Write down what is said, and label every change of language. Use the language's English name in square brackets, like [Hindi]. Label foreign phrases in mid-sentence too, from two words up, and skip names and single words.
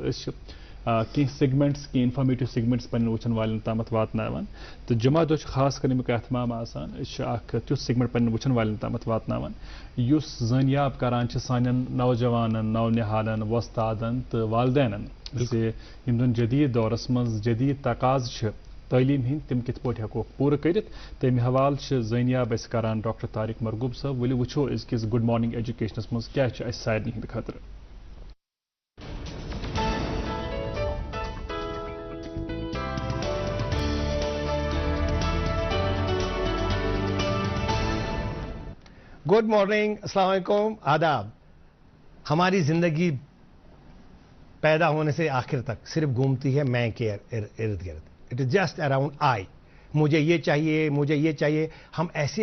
[Kashmiri] أسۍ چھِ کینٛہہ سیگمنٹس کینٛہہ انفارمیٹِو سیگمنٹس پننٮ۪ن وٕچھن والٮ۪ن تامتھ واتناوان تہٕ جمعہ دۄہ چھُ خاص کر امیُک اہتمام آسان أسۍ چھِ اکھ تیُتھ سیگمنٹ پننٮ۪ن وٕچھن والٮ۪ن تامتھ واتناوان یُس زٲنیاب کران چھِ سانٮ۪ن نوجوانن نونِحالن وۄستادن تہٕ والدینن زِ یِم زن جدیٖد دورس منٛز جدیٖد تقاضہٕ چھِ تعلیٖم ہٕنٛدۍ تِم کِتھ پٲٹھۍ ہٮ۪کوکھ پوٗرٕ کٔرِتھ تَمہِ حوالہٕ چھِ زٲنیاب اَسہِ کران ڈاکٹر طارق مرغوب صٲب ؤلِو وٕچھو أزکِس گُڈ مارنِنٛگ ایجوکیشنس منٛز کیٛاہ چھُ اَسہِ سارنٕے ہٕنٛدِ خٲطرٕ [English] good morning [Arabic] السلام علیکم [Urdu] آداب ہماری زندگی پیدا ہونے سے آخر تک صرف گھومتی ہے میں کے ارد گرد [English] it is just around I [Urdu] مجھے یہ چاہیے مجھے یہ چاہیے ہم ایسی